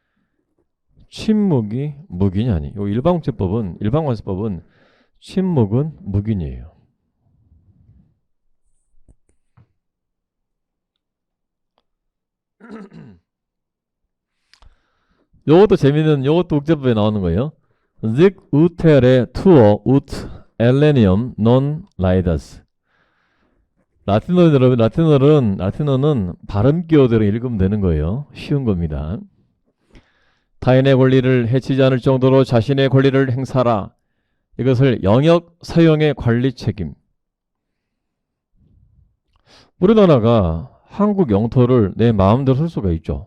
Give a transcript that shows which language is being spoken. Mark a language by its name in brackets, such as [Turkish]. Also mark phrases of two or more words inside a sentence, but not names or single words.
[Korean] 침묵이 무기인이 아니에요. 일반관습법은 침묵은 무기인이에요. 요것도 재밌는, 요것도 국제법에 나오는 거예요. [Latin] Zic utere tuo ut elenium non laedas. [Korean] 라틴어 여러분, 라틴어는 발음 기호대로 읽으면 되는 거예요. 쉬운 겁니다. 타인의 권리를 해치지 않을 정도로 자신의 권리를 행사하라. 이것을 영역 사용의 관리 책임. 우리나라가 한국 영토를 내 마음대로 쓸 수가 있죠.